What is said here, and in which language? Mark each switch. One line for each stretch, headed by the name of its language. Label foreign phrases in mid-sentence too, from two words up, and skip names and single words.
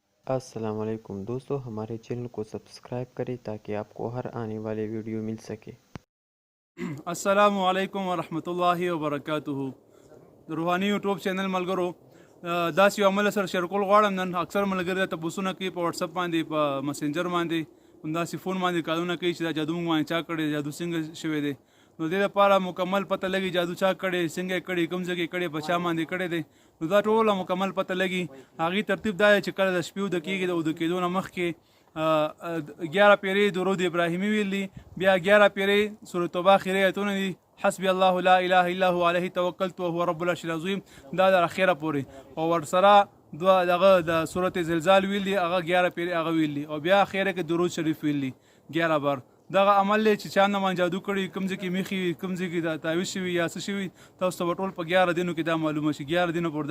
Arabic: السلام عليكم
Hindi: दोस्तों, हमारे चैनल को सब्सक्राइब करें ताकि आपको हर आने वाले वीडियो मिल सके।
Arabic: السلام عليكم ورحمة الله وبركاته.
Pashto: د روحاني یوټیوب چینل ملګرو داسې یو عمل سره شیر کول غواړم. نن اکثر ملګري تپوسونه کوي په واتساپ باندې، په مسنجر باندې، همداسې فون باندې کالونه کوي چې دا جادو موږ باندې چا کړی، جادو څنګه شوی دی. نو دې لپاره مکمل پته لګي جادو چا کړی، څنګه یې کړی، کوم ځای کې کړی، په چا باندې کړی دی. نو دا ټوله مکمل پته لګي. هغې ترتیب دا دی چې کله د شپې اوده کېږي، د اوده کېدو نه مخکې 11 پیرې درود ابراهیمي ویل دي، بیا 11 پیرې سورة توبه اخري ایتونه دي،
Arabic: حسبي الله لا اله الا هو عليه توکلت وهو رب العرش العظیم،
Pashto: دا د اخره پورې. او ورسره دغه د سورة زلزال ویل دي، هغه 11 پیرې هغه ویل دي، او بیا اخره کې درود شریف ویل دي 11 بار. دغه عمل دی چې چا نه باندې جادو کړي، کوم ځای کې میخي وي، کوم ځای کې دا تعویذ شوي یا څه شوي، تاسو ته به ټول په 11 دینو کې دا معلومه شي.